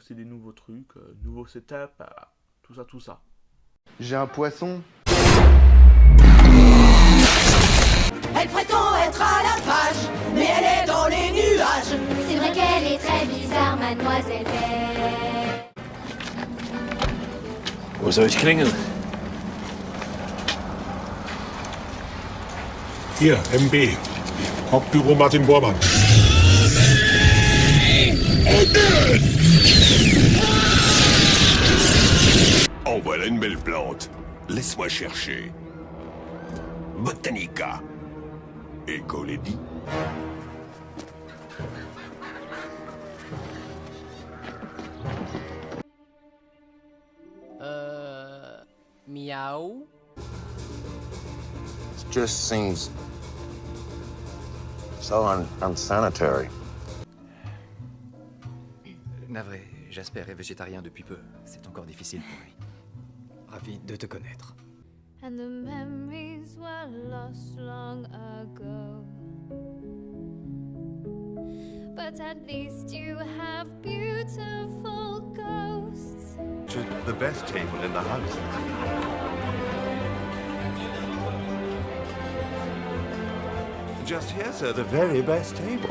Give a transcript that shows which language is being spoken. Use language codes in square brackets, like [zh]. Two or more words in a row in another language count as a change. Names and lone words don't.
[fr] C'est des nouveaux trucs, nouveaux setups, tout ça, tout ça. J'ai un poisson. Elle prétend être à la page, mais elle est dans les nuages. C'est vrai qu'elle est très bizarre, mademoiselle Belle. [de] Wo soll ich klingeln? Hier, MB. Hauptbüro Martin Bormann. [fr] En voilà une belle plante. Laisse-moi chercher. Botanica. Eco Lady. Miaou. [en] It just seems so unsanitary. [fr] Navré, Jasper est végétarien depuis peu. C'est encore difficile pour lui. Ravi de te connaître. [en] And the memories were lost long ago. But at least you have beautiful ghosts. The best table in the house. Just here, sir, the very best table.